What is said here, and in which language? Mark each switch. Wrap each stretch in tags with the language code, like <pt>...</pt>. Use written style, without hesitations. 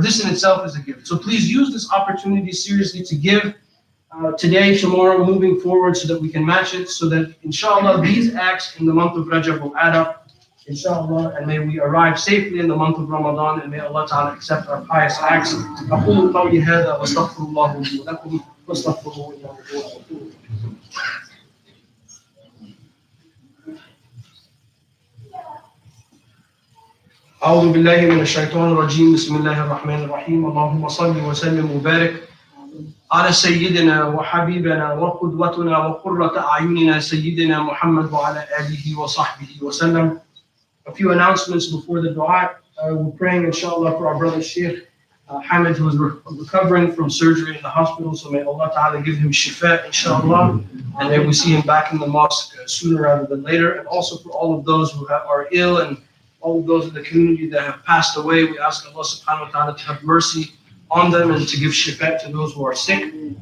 <en>This in itself is a gift. So please use this opportunity seriously to give today, tomorrow, moving forward so that we can match it, so that inshallah these acts in the month of Rajab will add up, inshallah, and may we arrive safely in the month of Ramadan, and may Allah Ta'ala accept our pious acts.</en> <ar>أقول قولي هذا واستغفر الله لي ولكم واستغفروه إنه هو الغفور. أعوذ بالله من الشيطان الرجيم. بسم الله الرحمن الرحيم. اللهم صل وسلم وبارك على سيدنا وحبيبنا وقدوتنا وقرة أعيننا سيدنا محمد وعلى آله وصحبه وسلم.</ar> <en>A few announcements before the dua. We're praying, inshallah, for our brother Sheikh Hamid, who is recovering from surgery in the hospital. So may Allah Ta'ala give him shifa, inshallah, and may we see him back in the mosque sooner rather than later. And also for all of those who are ill and all of those in the community that have passed away, we ask Allah Subhanahu wa Ta'ala to have mercy on them and to give shifa to those who are sick.</en>